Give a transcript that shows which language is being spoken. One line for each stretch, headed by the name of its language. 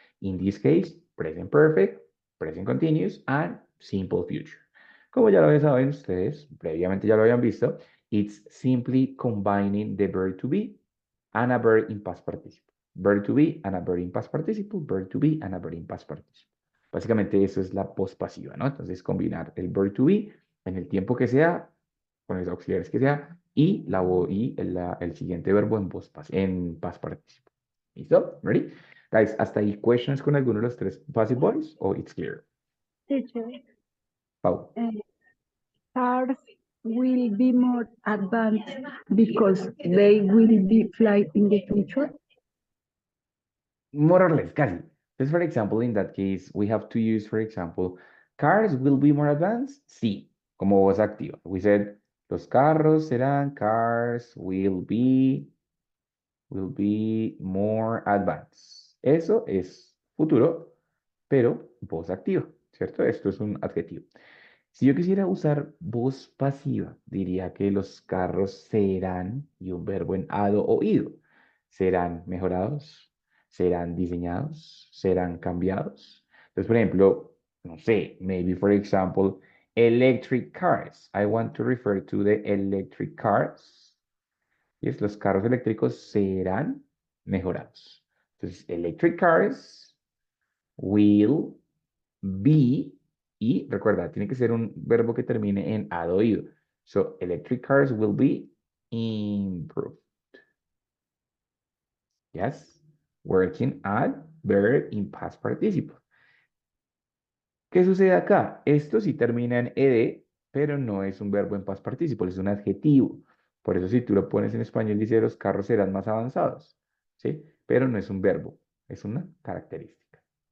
English: In this case, present perfect, present continuous, and simple future.
Spanish: Como ya lo saben ustedes, previamente ya lo habían visto,
English: it's simply combining the verb to be and a verb in past participle. Verb to be and a verb in past participle, verb to be and a verb in past participle.
Spanish: Básicamente eso es la pospasiva, ¿no? Entonces combinar el verb to be en el tiempo que sea, con los auxiliares que sea, y, el siguiente verbo en en past participle. ¿Listo? ¿Ready? Guys, ¿hasta ahí questions con alguno de los tres passive voice o
English: it's clear? Teacher, Pau. cars will be more advanced because they will be fly in the future. More or less, casi. Just for example, in that case, we have to use, for example, cars will be more advanced.
Spanish: Sí, como voz activa.
English: We said,
Spanish: los carros serán,
English: cars will be more advanced.
Spanish: Eso es futuro, pero voz activa, ¿cierto? Esto es un adjetivo. Si yo quisiera usar voz pasiva, diría que los carros serán, y un verbo en ado o ido, serán mejorados, serán diseñados, serán cambiados. Entonces, por ejemplo, no sé,
English: maybe for example, electric cars. I want to refer to the electric cars.
Spanish: Yes, los carros eléctricos serán mejorados. Entonces,
English: electric cars will be,
Spanish: y recuerda, tiene que ser un verbo que termine en ado ido.
English: So, electric cars will be improved. Yes, working at verb in past participle.
Spanish: ¿Qué sucede acá? Esto sí termina en ed, pero no es un verbo en past participle, es un adjetivo. Por eso si tú lo pones en español dice los carros serán más avanzados, ¿sí? Pero no es un verbo, es una característica.